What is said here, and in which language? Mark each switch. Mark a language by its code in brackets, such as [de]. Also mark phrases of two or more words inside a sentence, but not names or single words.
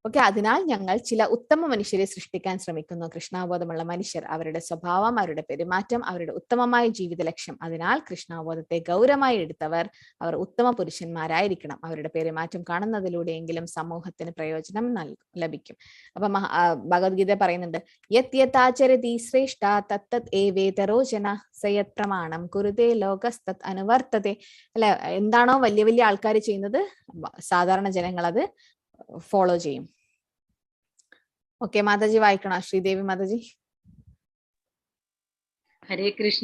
[ml] ഓക്കെ, അതിനാൽ ഞങ്ങൾ ചില ഉത്തമ മനുഷ്യരെ സൃഷ്ടിക്കാൻ ശ്രമിക്കുന്നു. കൃഷ്ണാവബോധമുള്ള മനുഷ്യർ, അവരുടെ സ്വഭാവം, അവരുടെ പെരുമാറ്റം, അവരുടെ ഉത്തമമായ ജീവിത ലക്ഷ്യം. അതിനാൽ കൃഷ്ണാവബോധത്തെ ഗൗരവമായി എടുത്തവർ അവർ ഉത്തമ പുരുഷന്മാരായിരിക്കണം. അവരുടെ പെരുമാറ്റം കാണുന്നതിലൂടെയെങ്കിലും സമൂഹത്തിന് പ്രയോജനം ലഭിക്കും. അപ്പൊ ഭഗവത്ഗീത പറയുന്നുണ്ട്, [sa] യത് യത് ആചരതി ശ്രേഷ്ഠ തത്തത് ഏവേതരോ ജന സയത് പ്രമാണം കുരുതേ ലോകസ്തത് അനുവർത്തതേ. [ml] അല്ലെ, എന്താണോ വലിയ വലിയ ആൾക്കാർ ചെയ്യുന്നത് സാധാരണ ജനങ്ങൾ അത് ഫോളോ ചെയ്യും. ഓക്കെ, മാതാജി വായിക്കണോ? ശ്രീദേവി മാതാജി. [sa] ഹരേ കൃഷ്ണ.